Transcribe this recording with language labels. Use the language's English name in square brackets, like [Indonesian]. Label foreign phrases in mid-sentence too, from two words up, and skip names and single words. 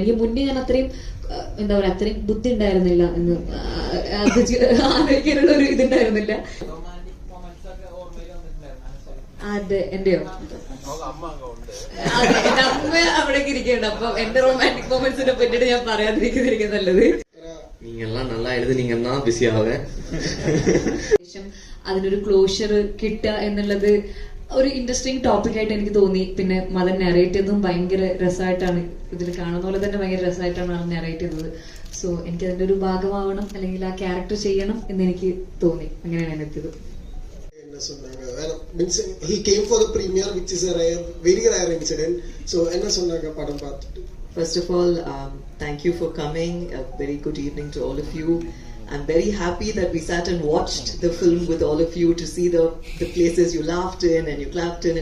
[Malayalam] എനിക്ക് മുന്നേ ഞാൻ അത്രയും എന്താ പറയാ അത്രയും ബുദ്ധി ഉണ്ടായിരുന്നില്ല എന്ന് അത് ആലോചിക്കാനുള്ള ഒരു ഇതുണ്ടായിരുന്നില്ല. അതെ എന്റെയോ അതെ എന്റെ അമ്മ അവിടേക്ക് ഇരിക്കുന്നുണ്ട്. അപ്പൊ എന്റെ റൊമാൻറ്റിക് മൊമെന്റ്സിനെ പറ്റിട്ട് ഞാൻ പറയാതിരിക്കുന്നതായിരിക്കും നല്ലത്. [Tamil] நீங்கெல்லாம் நல்லா எழுதுனீங்கன்னா பிஸி ஆவேன். [Malayalam] അതിനൊരു ക്ലോഷർ കിട്ടുക എന്നുള്ളത് ഒരു ഇൻട്രസ്റ്റിംഗ് ടോപ്പിക് ആയിട്ട് എനിക്ക് തോന്നി. പിന്നെ മദൻ നെറേറ്റ് ചെയ്തതും ഭയങ്കര രസമായിട്ടാണ്, ഇതിൽ കാണുന്ന പോലെ തന്നെ ഭയങ്കര രസമായിട്ടാണ് ആൾ നെറേറ്റ് ചെയ്തത്. സോ എനിക്ക് അതിന്റെ ഒരു ഭാഗമാവണം അല്ലെങ്കിൽ ആ ക്യാരക്ടർ ചെയ്യണം എന്ന് എനിക്ക് തോന്നി. അങ്ങനെയാണ് ഞാൻ എത്തിയത്. [English] He came for the premiere, which is a very rare incident. [Tamil] So என்ன சொன்னாங்க படம் பாத்திட்டு? [English] First of all, thank you for coming. A very good evening to all of you. I'm very happy that we sat and watched the film with all of you to see the places you laughed in and you clapped in.